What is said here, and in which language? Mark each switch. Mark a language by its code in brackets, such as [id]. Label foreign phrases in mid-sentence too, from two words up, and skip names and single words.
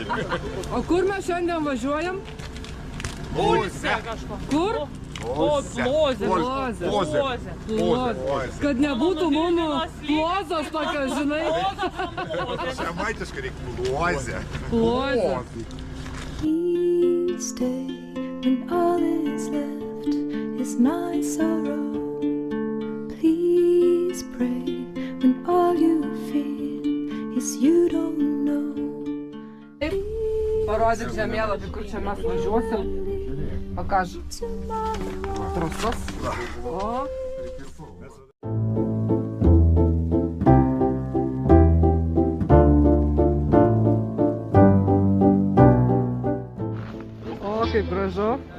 [lt] O kur mes šiandien važiuojam? Pulse kažko. Kur? Plozė. Plozė. Kad nebūtų mano plozos tokios, žinai. Žemaitiškai reikia pluozę. Plozė. [en] Please stay when all is left is my sorrow. Please pray when all you feel is you don't know. [lt] Parodyk žemėlapį, kur čia mes važiuosim. Pakaž. Trusas. O. O, kaip gražu.